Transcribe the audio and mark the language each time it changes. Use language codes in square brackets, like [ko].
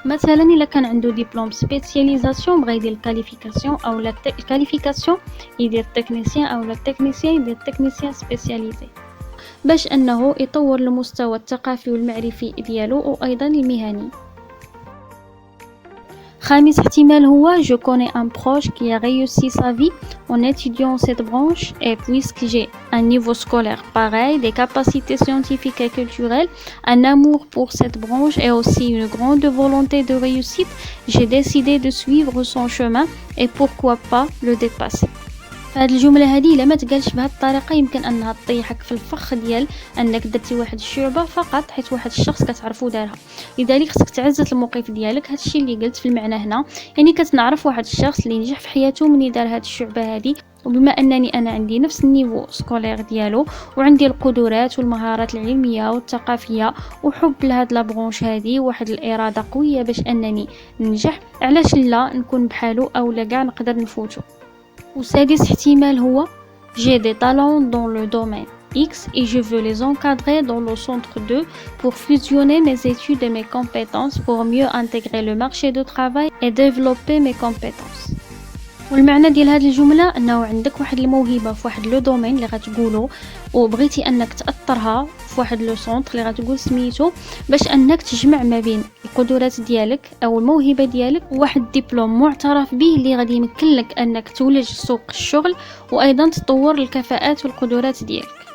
[ar] مثلا الا كان عنده ديبلوم سبيسياليزاسيون بغى يدير الكاليفيكاسيون او لا الكاليفيكاسيون يدير تكنيسيان او لا تكنيسيان يدير تكنيسيان سبيسياليزي باش انه يطور المستوى الثقافي والمعرفي ديالو وايضا المهني. خامس احتمال هو [fr] je connais un proche qui a réussi sa vie en étudiant cette branche et puisque j'ai un niveau scolaire pareil, des capacités scientifiques et culturelles, un amour pour cette branche et aussi une grande volonté de réussite, j'ai décidé de suivre son chemin et pourquoi pas le dépasser. [ar] فهاد الجمله هذه الا ما تقالش بهذه الطريقه يمكن انها تطيحك في الفخ ديال انك درتي واحد الشعبه فقط حيت واحد الشخص كتعرفو دارها. لذلك خصك تعزز الموقف ديالك. هادشي اللي قلت في المعنى هنا، يعني كتنعرف واحد الشخص اللي نجح في حياته مني دار هاد الشعبه هذه، وبما انني انا عندي نفس النيفو سكولير ديالو وعندي القدرات والمهارات العلميه والثقافيه وحب لهاد لابرونش هذه وواحد الاراده قويه باش انني ننجح، علاش لا نكون بحالو او لا كاع نقدر نفوتو. وسادس احتمال هو [fr] j'ai des talents dans le domaine X et je veux les encadrer dans le centre 2 pour fusionner mes études et mes compétences pour mieux intégrer le marché du travail et développer mes compétences. [ar] والمعنى ديال هذه الجمله انه عندك واحد الموهبه في واحد لو دومين اللي غتقولو وبغيتي انك تاثرها في واحد لو سونتر اللي غتقول سميتو باش انك تجمع ما بين القدرات ديالك او الموهبه ديالك وواحد دبلوم معترف به اللي غادي يمكن لك انك تولج سوق الشغل وايضا تطور الكفاءات والقدرات ديالك.